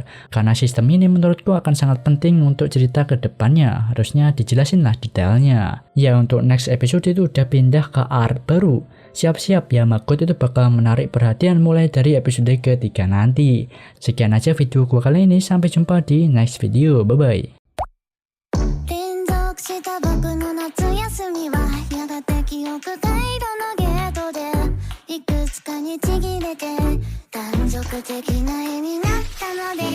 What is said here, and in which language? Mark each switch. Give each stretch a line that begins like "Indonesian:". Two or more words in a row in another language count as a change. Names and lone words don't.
Indonesian: Karena sistem ini menurutku akan sangat penting untuk cerita ke depannya. Harusnya dijelasin lah detailnya. Ya untuk
English: next episode
Indonesian: itu udah pindah ke art baru. Siap-siap ya Magot itu bakal menarik perhatian mulai dari episode ketiga nanti. Sekian aja video gua kali ini. Sampai jumpa di
English: next video. Bye-bye.
Japanese: した僕の夏休みはやがて記憶回路のゲートでいくつかにちぎれて断続的な絵になったのです